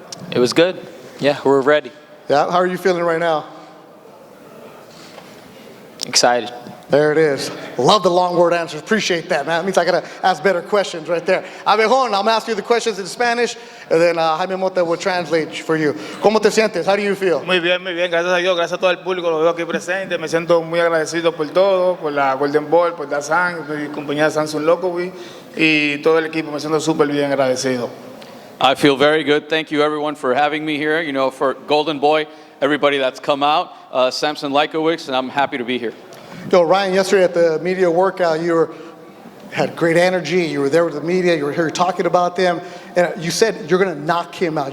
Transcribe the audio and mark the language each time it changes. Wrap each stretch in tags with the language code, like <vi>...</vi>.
<en>It was good. Yeah, we're ready. Yeah, how are you feeling right now? Excited. There it is. Love the long word answers. Appreciate that, man. That means I got to ask better questions right there. Abejon, I'm going to ask you the questions in Spanish, and then Jaime Mota will translate for you.</en> <es>¿Cómo te sientes?</es> <en>How do you feel?</en> <es>Muy bien, gracias a Dios, gracias a todo el público, lo veo aquí presente, me siento muy agradecido por todo, por la Golden Ball, por Dazan, mi compañía Samsung Locowi y todo el equipo, me siento súper bien agradecido.</es> <en>I feel very good. Thank you, everyone, for having me here. You know, for Golden Boy, everybody that's come out, Samson Likowicz, and I'm happy to be here. Yo, Ryan, yesterday at the media workout, you had great energy. You were there with the media. You were here talking about them. And you said you're going to knock him out.</en>